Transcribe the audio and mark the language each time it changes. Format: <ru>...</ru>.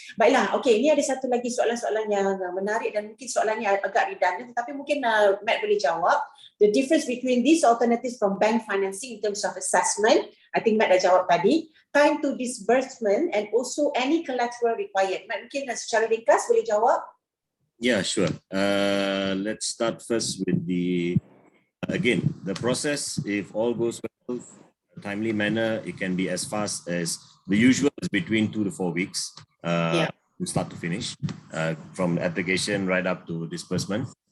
<ms>Baiklah, okey, ini ada satu lagi soalan-soalan yang menarik dan mungkin soalannya agak redundant, tetapi mungkin Matt boleh jawab.</ms> <en>The difference between these alternatives from bank financing in terms of assessment, I think Matt</en> <ms>dah jawab tadi,</ms> <en>time to disbursement and also any collateral required.</en> <ms>Matt mungkin secara ringkas boleh jawab?</ms> <en>Yeah, sure. Let's start first with the process. If all goes well, in a timely manner, it can be as fast as the usual is between 2 to 4 weeks from start to finish, from application right up to disbursement.</en>